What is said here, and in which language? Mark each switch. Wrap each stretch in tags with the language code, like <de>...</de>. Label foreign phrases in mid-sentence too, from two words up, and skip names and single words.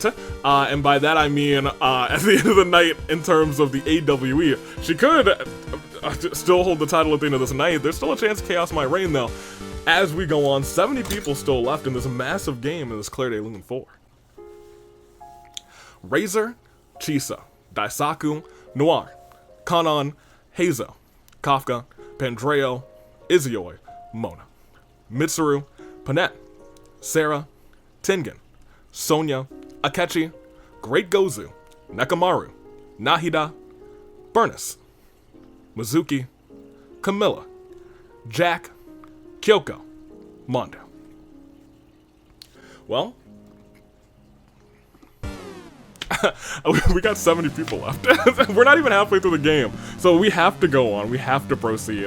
<en>And by that I mean at the end of the night in terms of the AWE. She could still hold the title at the end of this night. There's still a chance chaos might reign though. As we go on, 70 people still left in this massive game in this Claire de Lune 4. Razor, Chisa, Daisaku, Noir, Kanon, Heizo, Kafka, Pandreo, Izioi, Mona, Mitsuru, Panette, Sarah, Tengen, Sonya, Akechi, Great Gozu, Nekamaru, Nahida, Burnus, Mizuki, Camilla, Jack, Kyoko, Mondo. Well, we got 70 people left. We're not even halfway through the game, so we have to go on. We have to proceed.</en>